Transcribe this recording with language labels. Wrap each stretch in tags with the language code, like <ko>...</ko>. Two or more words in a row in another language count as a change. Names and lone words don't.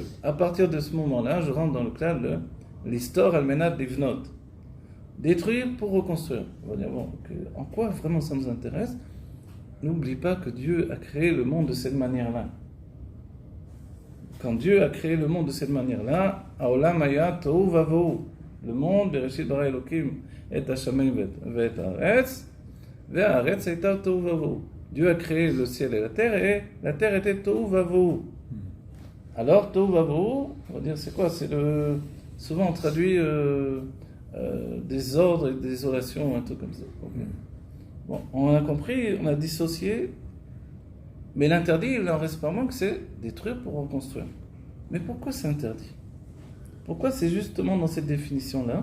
<fr>À partir de ce moment-là, je rentre dans le cadre de l'histoire</fr> <he>על מנת לבנות.</he> <fr>Détruire pour reconstruire. On va dire, bon, en quoi vraiment ça nous intéresse? N'oublie pas que Dieu a créé le monde de cette manière-là. Quand Dieu a créé le monde de cette manière-là,</fr> <he>העולם היה תוהו ובוהו.</he> <fr>Le monde,</fr> <he>בראשית ברא אלוקים את השמים ואת הארץ והארץ היתה תוהו ובוהו.</he> <fr>Dieu a créé le ciel et la terre était</fr> <he>תוהו ובוהו. Alors, תוהו ובוהו,</he> <fr>on va dire, c'est quoi? C'est souvent on traduit désordre et désolation, un truc comme ça. Okay. Bon, on a compris, on a dissocié, mais l'interdit, il n'en reste pas moins que c'est détruire pour reconstruire. Mais pourquoi c'est interdit? Pourquoi c'est justement dans cette définition-là?</fr>